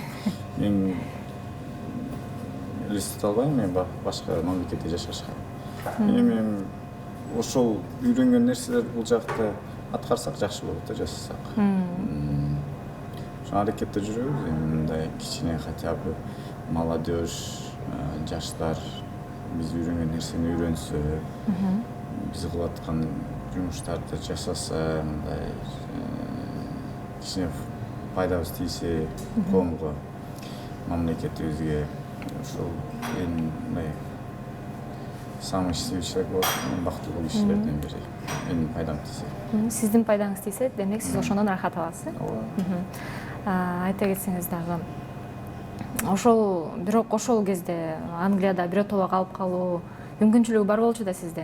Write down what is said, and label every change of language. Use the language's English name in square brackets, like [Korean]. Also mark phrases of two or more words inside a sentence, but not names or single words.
[Kyrgyz] Мен элестете албайм мен башка мамлекетте жашашка. Эми ошол үйрөнгөн нерселер бул жакта аткарсак жакшы болот да, жасасак. Ошо аракетте жүрөбүз, эми мындай кичине [Russian] хотя бы молодежь, [Kyrgyz] жаштар биз үйрөнгөн нерсени үйрөнсө, биз кылып аткан жумуштарды жасаса, мындай кичине пайдабыз тийсе коомго, мамлекетибизге, ошол мындай [Russian] самый счастливый человек [Kyrgyz] болот, бактылуу кишилерден бири. Менин пайдам тийсе. Сиздин пайдаңыз тийсе, демек сиз ошондон рахат аласыз. Айта кетсеңиз дагы, бирок ошол кезде Англияда биротоло калып калуу мүмкүнчүлүгү бар болчу да сизде.